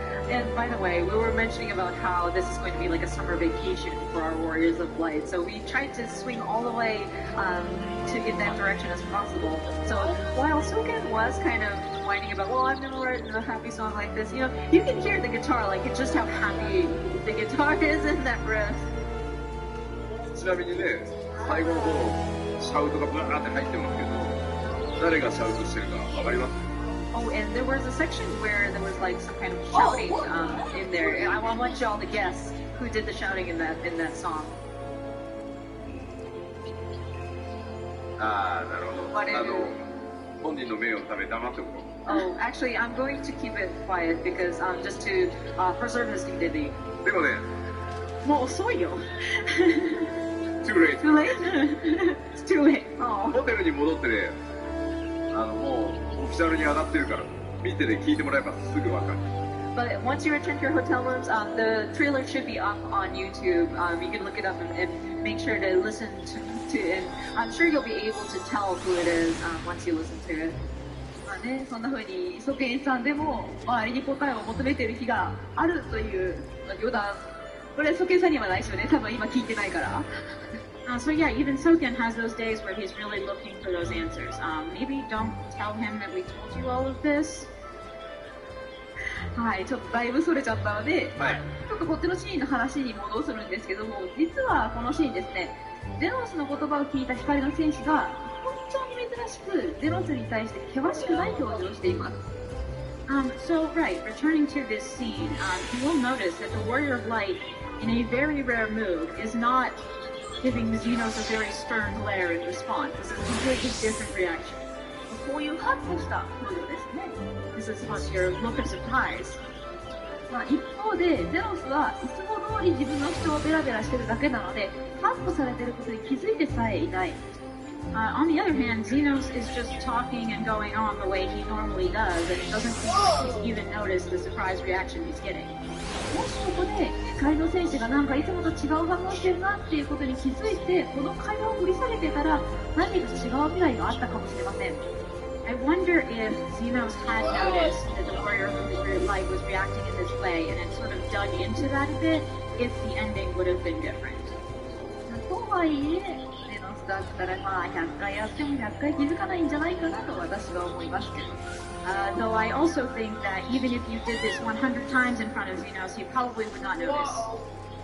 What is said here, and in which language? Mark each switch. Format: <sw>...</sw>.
<en>And by the way, we were mentioning about how this is going to be like a summer vacation for our Warriors of Light. So we tried to swing all the way to in that direction as possible. So while Soken was kind of whining about, well, I've never written a happy song like this, you know, you can hear the guitar, like just how happy the guitar is in that riff.</en> <ja>ちなみにね、最後の方、シャウトがブワーって入ってますけど、誰がシャウトしてるか分かります？</ja> <en>Oh, and there was a section where there was like some kind of shouting in there. And I want y'all to guess who did the shouting in that song.</en> <ja>ああ、なるほど。本人の名誉のため黙っておこう。</ja> <en>Oh, actually, I'm going to keep it quiet because just to preserve his dignity.</en> <ja>でもね、もう遅いよ。</ja> <en>too late. Too late? It's too late. Oh.</en> <ja>ホテルに戻ってね、もうオフィシャルに上がってるから、見てね、聞いてもらえばすぐわかる。</ja> <en>But once you return to your hotel rooms, the trailer should be up on YouTube. You can look it up and make sure to listen to it. And I'm sure you'll be able to tell who it is once you listen to it.</en> <ja>まあね、そんな風にソケンさんでも周りに答えを求めている日があるという余談。これソケンさんにはないですよね。多分今聞いてないから。</ja> <en>So yeah, even Soken has those days where he's really looking for those answers. Maybe don't tell him that we told you all of this.</en> <ja>はい、ちょっとだいぶそれちゃったので、はい、ちょっとこっちのシーンの話に戻すんですけども、実はこのシーンですね、ゼノスの言葉を聞いた光の戦士が本当に珍しくゼノスに対して険しくない表情をしています。</ja> <en>So right, returning to this scene, you will notice that the Warrior of Light, in a very rare move, is not giving Xenos a very stern glare in response. This is a completely different reaction.</en> <ja>こういうハッとした表情ですね。</ja> <en>This is what your look of surprise.</en> <ja>まあ一方で、ゼノスはいつも通り自分の主張をベラベラしてるだけなので、ハッとされてることに気づいてさえいない。</ja> <en>On the other hand, Xenos is just talking and going on the way he normally does, and it doesn't seem like he's even noticed the surprise reaction he's getting.</en> <ja>もしここで光の戦士がなんかいつもと違う反応してるなっていうことに気づいて、この会話を掘り下げてたら何か違う未来があったかもしれません。</ja> <en>I wonder if Xenos had noticed that the Warrior of Light was reacting in this way and had sort of dug into that a bit, if the ending would have been different.</en> <ja>とはいえ、ゼノだったらまあ100回やっても100回気づかないんじゃないかなと私は思いますけど。</ja> <en>Though I also think that even if you did this 100 times in front of Xenos, you probably would not notice.</en>